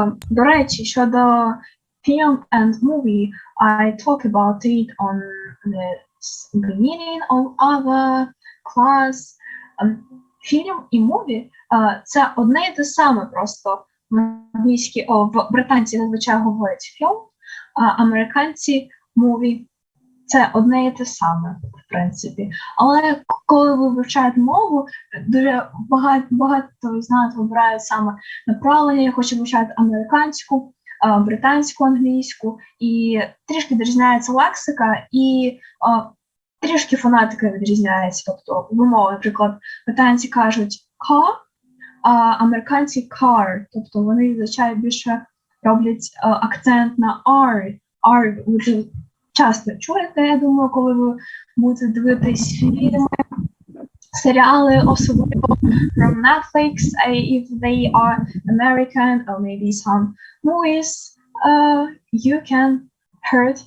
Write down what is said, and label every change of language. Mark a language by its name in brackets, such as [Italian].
[Ukrainian] До речі, щодо [English] film and movie, I talk about it on the beginning of our class. [Ukrainian] Фільм і мові це одне і те саме, просто в англійській, в британці зазвичай говорять фільм, а американці мові це одне і те саме, в принципі. Але коли ви вивчаєте мову, дуже багато з нас вибирають саме направлення, хочуть вивчати американську, британську, англійську, і трішки відрізняється лексика, і трішки фонетика відрізняється. Тобто вимова, наприклад, британці кажуть car, а американці car. Тобто вони зазвичай більше роблять акцент на R. R ви часто чуєте, я думаю, коли ви будете дивитись фільми, серіали, особливо [English] from Netflix, if they are American, or maybe some movies, you can hear it.